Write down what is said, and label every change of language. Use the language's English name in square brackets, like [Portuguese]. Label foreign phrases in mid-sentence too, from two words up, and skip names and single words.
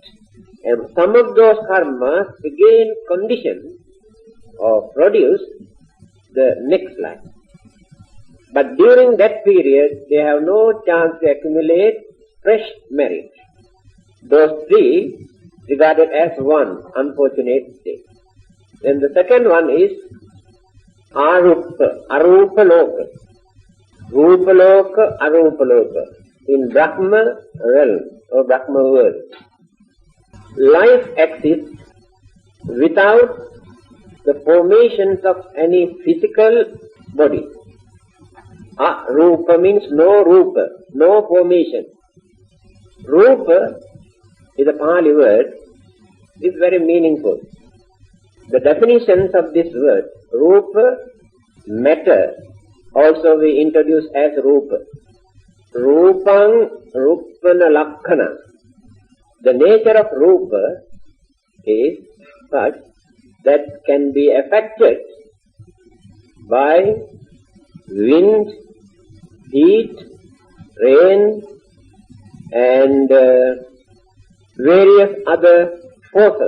[English] And some of those karmas again condition or produce the next life. But during that period, they have no chance to accumulate fresh merit. Those 3 regarded as one unfortunate state. Then the second one is [Pali] arupa loka, rupa loka, arupa loka, [English] in Brahma realm or Brahma world. Life exists without the formations of any physical body. Rupa means no rupa, no formation. Rupa is a Pali word, is very meaningful. The definitions of this word, rupa, matter, also we introduce as rupa. [Pali] Rupang, rupana lakkana. [English] The nature of rupa is such that can be affected by wind, heat, rain, and various other forces.